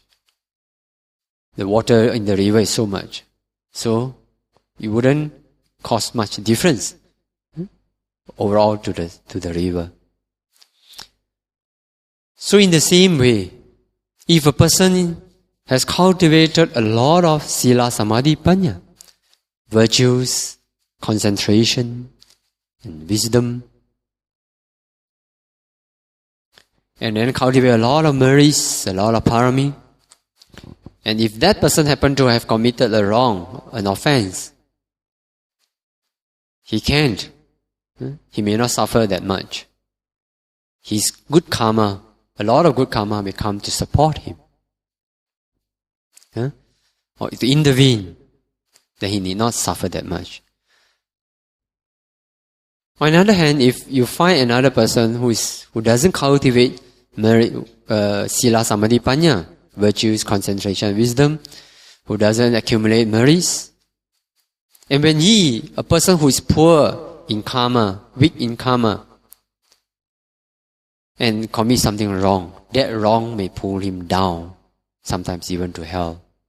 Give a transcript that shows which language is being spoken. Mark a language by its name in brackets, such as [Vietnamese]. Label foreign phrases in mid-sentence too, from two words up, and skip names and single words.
[English] The water in the river is so much. So it wouldn't cause much difference overall to the river. So in the same way, if a person has cultivated a lot of [Pali] sila, samadhi, panya, [English] virtues, concentration, and wisdom, and then cultivate a lot of merits, a lot of parami, and if that person happened to have committed a wrong, an offense, he can't. He may not suffer that much. His good karma, a lot of good karma may come to support him. Or to intervene, then he need not suffer that much. On the other hand, if you find another person who doesn't cultivate merit, [Pali] sila, samadhi, panya, [English] virtues, concentration, wisdom, who doesn't accumulate merits, and when a person who is poor in karma, weak in karma, and commit something wrong, that wrong may pull him down, sometimes even to hell.